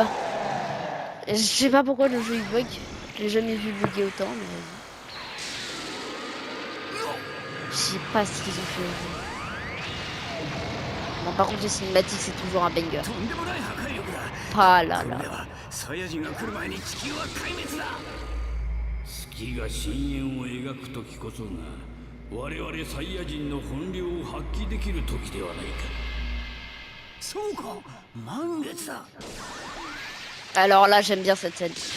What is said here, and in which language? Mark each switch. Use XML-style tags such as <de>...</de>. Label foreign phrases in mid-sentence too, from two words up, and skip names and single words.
<fr>Je sais pas pourquoi le jeu il bug. J'ai jamais vu bugger autant, mais... Je sais pas ce qu'ils ont fait. Bon, par contre les cinématiques c'est toujours un banger. Ah là là.</fr> <ja>月が深淵を描く時こそが我々サイヤ人の本領を発揮できる時ではないか。そうか、満月だ。</ja> <fr>Alors là j'aime bien cette scène.</fr>